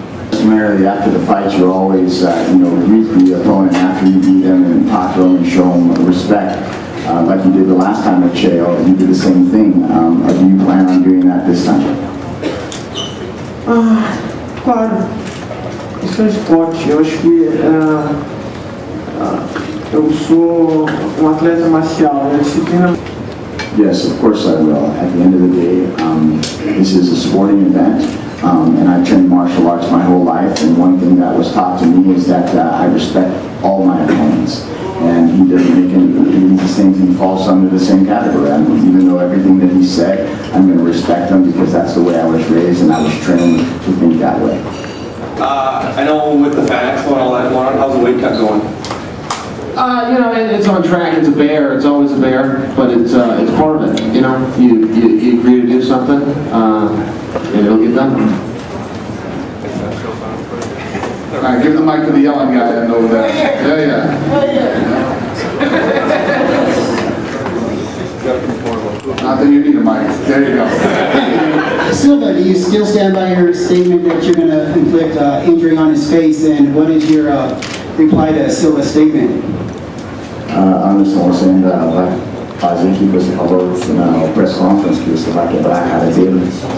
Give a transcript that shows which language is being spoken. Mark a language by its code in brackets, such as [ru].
[en] Primarily after the fight, you always, greet the opponent after you beat them and talk to them and show them respect, like you did the last time with Chael. You did the same thing. Do you plan on doing that this time? [pt] Claro. Isso é esporte. Eu acho que eu sou atleta marcial. A disciplina. [en] Yes, of course I will. At the end of the day, this is a sporting event, and I've trained martial arts my whole life, and one thing that was taught to me is that I respect all my opponents. And he doesn't make any the same thing, falls under the same category. Even though everything that he said, I'm going to respect him because that's the way I was raised and I was trained to think that way. I know with the Fan Expo and all that going on, how's the weight cut going? It's on track. It's a bear. It's always a bear, but it's part of it. You agree to do something, and it'll get done. All right, give the mic to the yelling guy over there. Yeah. Not that you need a mic. There you go. Silva, do you still stand by your statement that you're going to inflict injury on his face? And what is your reply to Silva's statement? I'm just going to say that [pt] vai fazer que você falou na press conference que você vai quebrar a cara dele.